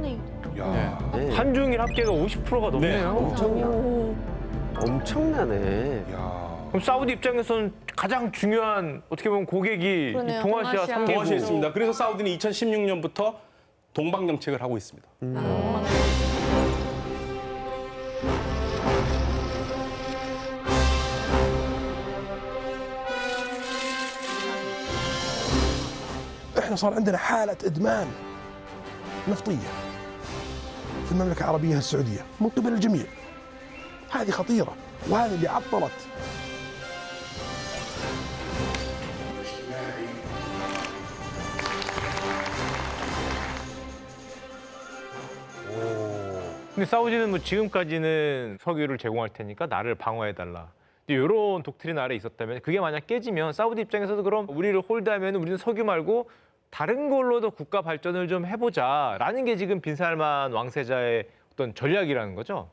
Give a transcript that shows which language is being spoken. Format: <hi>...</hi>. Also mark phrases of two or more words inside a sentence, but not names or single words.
<ko>네. 한중일 합계가 50%가 넘네요. 엄청나네. 그럼 사우디 입장에서는 가장 중요한 어떻게 보면 고객이 그러네요. 동아시아 3개국. 동아시아에 있습니다. 그래서 사우디는 2016년부터 동방 정책을 하고 있습니다.</ko> <ar>احنا صار عندنا حالة إدمان نفطية في المملكة العربية السعودية من قبل الجميع. هذه خطيرة وهذه اللي عطلت</ar> <ko>근데 사우디는 뭐 지금까지는 석유를 제공할 테니까 나를 방어해달라. 이런 독트린 아래 있었다면 그게 만약 깨지면 사우디 입장에서도 그럼 우리를 홀드하면 우리는 석유 말고 다른 걸로도 국가 발전을 좀 해보자라는 게 지금 빈살만 왕세자의 어떤 전략이라는 거죠.</ko>